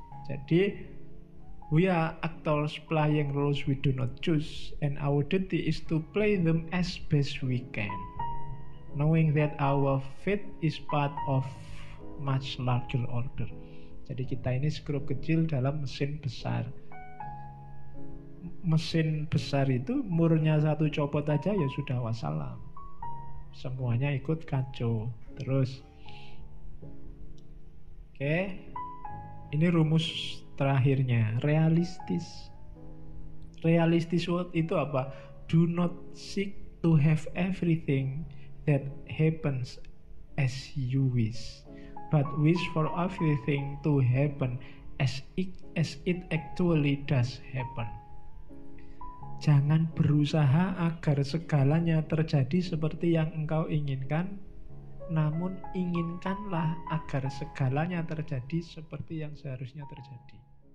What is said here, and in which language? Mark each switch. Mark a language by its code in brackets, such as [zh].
[en] Jadi we are actors playing roles we do not choose, and our duty is to play them as best we can, knowing that our fate is part of much larger order. [id] Jadi kita ini skrup kecil dalam mesin besar. Mesin besar itu murnya satu copot aja ya sudah wassalam. Semuanya ikut kacau. Terus oke, ini rumus terakhirnya, realistis. Realistis itu apa? [en] Do not seek to have everything that happens as you wish, but wish for everything to happen as it actually does happen. [id] Jangan berusaha agar segalanya terjadi seperti yang engkau inginkan, namun inginkanlah agar segalanya terjadi seperti yang seharusnya terjadi.